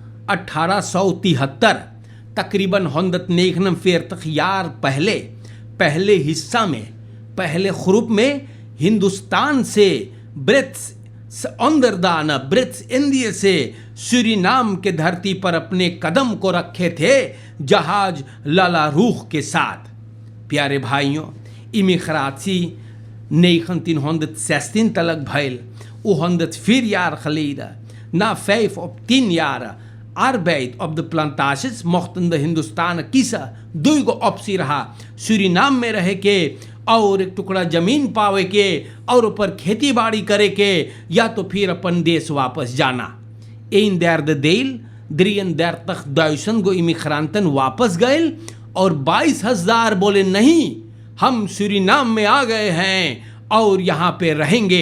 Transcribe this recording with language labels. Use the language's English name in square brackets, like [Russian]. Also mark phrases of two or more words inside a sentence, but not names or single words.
[Caribbean Hindustani] 1873 तकरीबन 149 यार पहले हिस्सा में पहले ख्रुप में हिंदुस्तान से ब्रिट्स इंडिया से सूरीनाम के धरती पर अपने कदम को रखे थे जहाज लाला रूख के साथ। प्यारे भाइयों, इमिग्राtie 1916 तलक भइल, [Dutch] 104 jaar geleden. Na 5 of 10 jaar arbeid op de plantages mochten de Hindustanen kiezen। [Caribbean Hindustani] दुगो ऑप्शन रहा, सूरीनाम में रह के और एक टुकड़ा जमीन पावे के और ऊपर खेती बाड़ी करे के, या तो फिर अपन देश वापस जाना। 1,33,000 गो इमिग्रांटन वापस गए और 22,000 बोले नहीं, हम सूरीनाम में आ गए हैं और यहाँ पे रहेंगे।